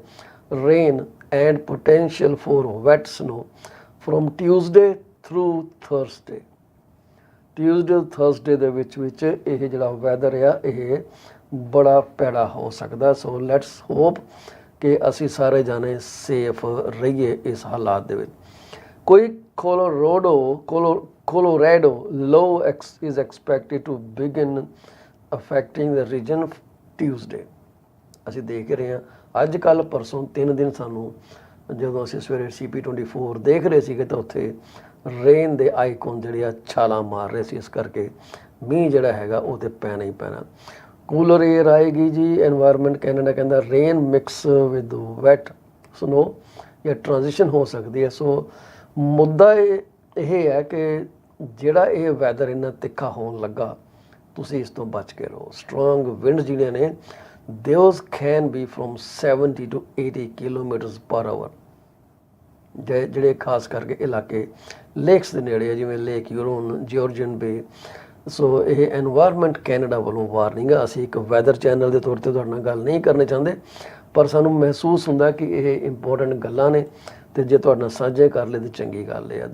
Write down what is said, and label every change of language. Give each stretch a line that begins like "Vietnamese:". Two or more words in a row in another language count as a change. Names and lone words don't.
English: Rain and potential for wet snow from Tuesday through Thursday. Tuesday Thursday
Punjabi: ਦੇ ਵਿੱਚ ਇਹ ਜਿਹੜਾ ਵੈਦਰ ਆ ਇਹ ਬੜਾ ਭੈੜਾ ਹੋ ਸਕਦਾ।
English: so let's hope
Punjabi: ਕਿ ਅਸੀਂ ਸਾਰੇ ਜਾਣੇ ਸੇਫ ਰਹੀਏ ਇਸ ਹਾਲਾਤ ਦੇ ਵਿੱਚ।
English: ਕੋਈ Colorado low is expected to begin affecting the region Tuesday।
Punjabi: ਅਸੀਂ ਦੇਖ ਰਹੇ ਹਾਂ ਅੱਜ ਕੱਲ੍ਹ ਪਰਸੋਂ 3 ਦਿਨ ਸਾਨੂੰ ਜਦੋਂ ਅਸੀਂ ਸਵੇਰੇ CP24 ਦੇਖ ਰਹੇ ਸੀਗੇ ਤਾਂ ਉੱਥੇ ਰੇਨ ਦੇ ਆਈਕਨ ਜਿਹੜੇ ਆ ਛਾਲਾਂ ਮਾਰ ਰਹੇ ਸੀ, ਇਸ ਕਰਕੇ ਮੀਂਹ ਜਿਹੜਾ ਹੈਗਾ ਉਹ ਤੇ ਪੈਣਾ ਹੀ ਪੈਣਾ।
English: cooler air
Punjabi: ਆਏਗੀ ਜੀ, ਐਨਵਾਇਰਨਮੈਂਟ ਕੈਨੇਡਾ ਕਹਿੰਦਾ
English: rain mix with wet snow
Punjabi: ਜਾਂ ਟ੍ਰਾਂਜੀਸ਼ਨ ਹੋ ਸਕਦੀ ਹੈ। ਸੋ ਮੁੱਦਾ ਇਹ ਹੈ ਕਿ ਜਿਹੜਾ ਇਹ ਵੈਦਰ ਇੰਨਾ ਤਿੱਖਾ ਹੋਣ ਲੱਗਾ, ਤੁਸੀਂ ਇਸ ਤੋਂ ਬਚ ਕੇ ਰਹੋ।
English: strong wind
Punjabi: ਜਿਹੜੀਆਂ ਨੇ
English: those can be from 70 to 80 kilometers per hour.
Punjabi: ਜਿਹੜੇ ਖਾਸ ਕਰਕੇ ਇਲਾਕੇ ਲੇਕਸ ਦੇ ਨੇੜੇ ਆ, ਜਿਵੇਂ ਲੇਕ ਯੂਰੋਨ, ਜਾਰਜਨ ਬੇ। ਸੋ ਇਹ ਐਨਵਾਇਰਨਮੈਂਟ ਕੈਨੇਡਾ ਵੱਲੋਂ ਵਾਰਨਿੰਗ ਆ। ਅਸੀਂ ਇੱਕ ਵੈਦਰ ਚੈਨਲ ਦੇ ਤੌਰ 'ਤੇ ਤੁਹਾਡੇ ਨਾਲ ਗੱਲ ਨਹੀਂ ਕਰਨੀ ਚਾਹੁੰਦੇ, ਪਰ ਸਾਨੂੰ ਮਹਿਸੂਸ ਹੁੰਦਾ ਕਿ ਇਹ ਇੰਪੋਰਟੈਂਟ ਗੱਲਾਂ ਨੇ ਤੇ ਜੇ ਤੁਹਾਡੇ ਨਾਲ ਸਾਂਝੇ ਕਰ ਲਏ ਤਾਂ ਚੰਗੀ ਗੱਲ ਹੈ।